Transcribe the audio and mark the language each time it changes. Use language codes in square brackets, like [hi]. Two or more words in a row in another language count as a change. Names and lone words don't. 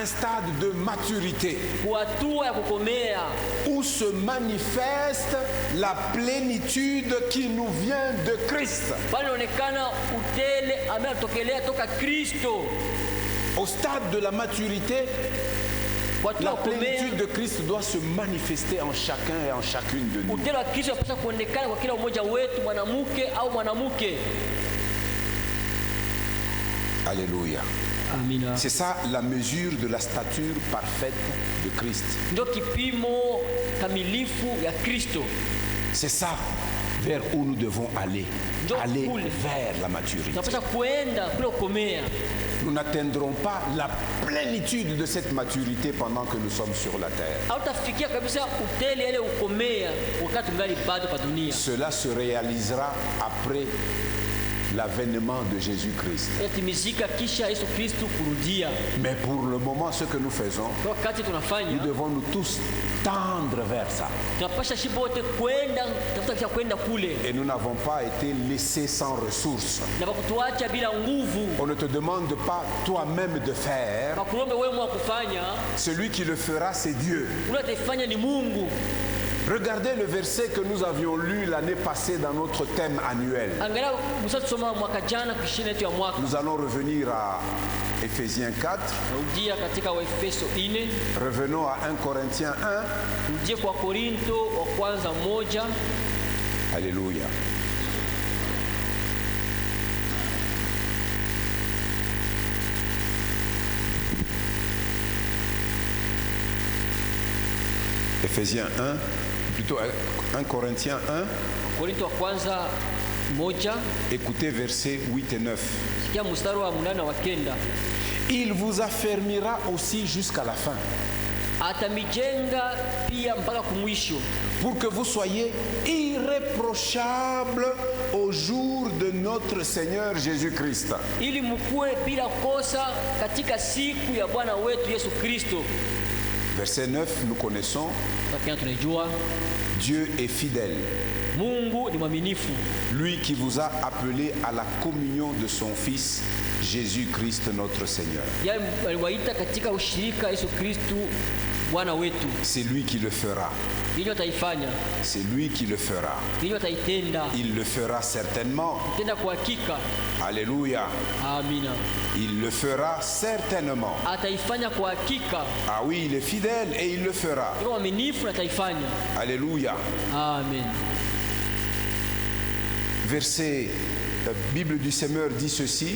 [fr] un stade de maturité [sw] kuhatua ya kukomea, [fr] où se manifeste la plénitude qui nous vient de Christ. [sw] panaonekana utele ambaye anatokelea toka Kristo. [fr] Au stade de la maturité, [sw] Kuhatua [fr] la [sw] ya kukomea, [fr] plénitude de Christ doit se manifester en chacun et en chacune de nous. [sw] utele wa Kristo unapaswa kuonekana kwa kila mmoja wetu, mwanamke au mwanamke. [fr] Alléluia. [sw] Amina. [fr] C'est ça la mesure de la stature parfaite de Christ. [sw] Ndio kipimo kamilifu ya Kristo. [fr] C'est ça vers où nous devons aller. [sw] Ndio [fr] Aller [sw] kule [fr] vers la maturité. [sw] tunapaswa kuenda kule kukomea. [fr] Nous n'atteindrons pas la plénitude de cette maturité pendant que nous sommes sur la terre. [sw] Hautafikia kabisa utele ile ukomea wakati ngali bado pa dunia. [fr] Cela se réalisera après l'avènement de Jésus-Christ. [sw] Yatimizika kisha Yesu Kristo kurudia. [fr] Mais pour le moment, ce que nous faisons, [sw] Kwa wakati [fr] nous [sw] tunafanya, [fr] devons nous tous tendre vers ça. [sw] tunapasha shibote kwenda tafuta kisha kwenda kule. [fr] Et nous n'avons pas été laissés sans ressources. [sw] Na bakutuacha bila nguvu. [fr] On ne te demande pas toi-même de faire. [sw] Bakulombe wewe mwa kufanya, [fr] Celui qui le fera, c'est Dieu. [sw] unatafanya ni Mungu. [fr] Regardez le verset que nous avions lu l'année passée dans notre thème annuel. [sw] Angalia msoma mwaka jana kishina yetu ya mwaka. [fr] Nous allons revenir à Éphésiens 4. [sw] Rudia katika Waefeso 4, [fr] Revenons à 1 Corinthiens 1. [sw] rudie kwa Korinto wa kwanza 1. [fr] Alléluia. Éphésiens 1, plutôt 1 Corinthiens 1, [sw] Korinto wa kwanza 1, [fr] écoutez versets 8 et 9. [sw] sikia mstari wa 8 wa 9. [fr] Il vous affermira aussi jusqu'à la fin, [sw] Atamijenga pia mpaka kumwisho, [fr] pour que vous soyez irréprochables au jour de notre Seigneur Jésus-Christ. [sw] ili mkuwe bila kosa katika siku ya Bwana wetu Yesu Kristo. [fr] Verset 9, nous connaissons, [sw] Lakini tunajua [fr] Dieu est fidèle, [sw] Mungu ni mwaminifu, [fr] lui qui vous a appelé à la communion de son Fils, Jésus-Christ notre Seigneur. [sw] yeye aliwaita katika ushirika Yesu Kristo Bwana wetu. [fr] C'est lui qui le fera, [sw] Hilo ataifanya, [fr] c'est lui qui le fera. [sw] hilo ataitenda, [fr] Il le fera certainement. [sw] tenda kwa hakika. [fr] Alléluia. [sw] Amina. [fr] Il le fera certainement. [sw] Ataifanya kwa hakika. [fr] Ah oui, il est fidèle et il le fera. [sw] Ni mwaminifu na ataifanya. [fr] Alléluia. Amen. Verset, Bible du Semeur dit ceci,